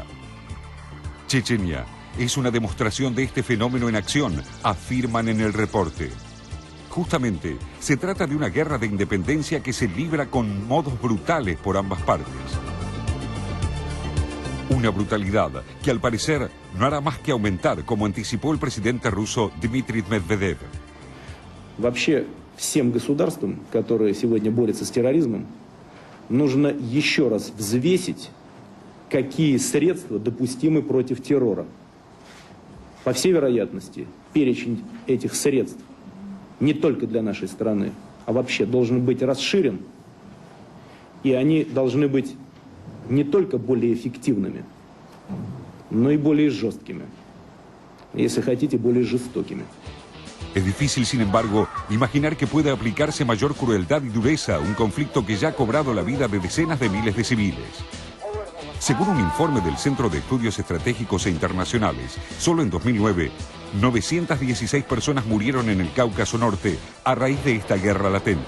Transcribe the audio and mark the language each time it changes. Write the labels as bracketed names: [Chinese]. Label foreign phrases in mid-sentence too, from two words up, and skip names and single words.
[Spanish] Chechenia es una demostración de este fenómeno en acción, afirman en el reporte. Justamente, se trata de una guerra de independencia que se libra con modos brutales por ambas partes. Una brutalidad que al parecer no hará más que aumentar, como anticipó el presidente ruso Dmitry Medvedev. [Russian] Вообще, всем государствам, которые сегодня борются с терроризмом, нужно еще раз взвесить какие средства допустимы против террора. По всей вероятности, перечень этих средств не только для нашей страны, а вообще должен быть расширен, и они должны быть не только более эффективными, но и более жесткими, если хотите, более жестокими. [Spanish] Es difícil, sin embargo, imaginar que pueda aplicarse mayor crueldad y dureza a un conflicto que ya ha cobrado la vida de decenas de miles de civiles. Según un informe del Centro de Estudios Estratégicos e Internacionales, solo en 2009, 916 personas murieron en el Cáucaso Norte a raíz de esta guerra latente.